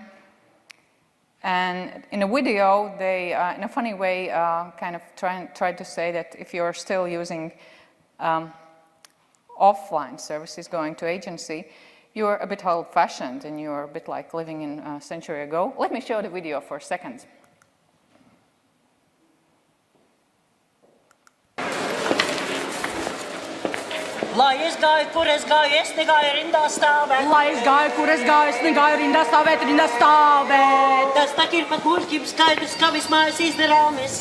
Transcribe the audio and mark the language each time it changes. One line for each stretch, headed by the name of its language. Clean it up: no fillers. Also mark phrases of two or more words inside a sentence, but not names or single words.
English: And in a video, they, in a funny way, kind of tried to say that if you're still using offline services, going to agency, you're a bit old-fashioned and you're a bit like living in a century ago. Let me show the video for a second.
Latvian: Lai es gāju, kur es gāju, es negāju rindā stāvēt. Lai es gāju, kur es gāju, es negāju rindā stāvēt, rindā stāvēt. Tas tak ir pat muļķim skaidrs, ka viss mājas izdarāmis.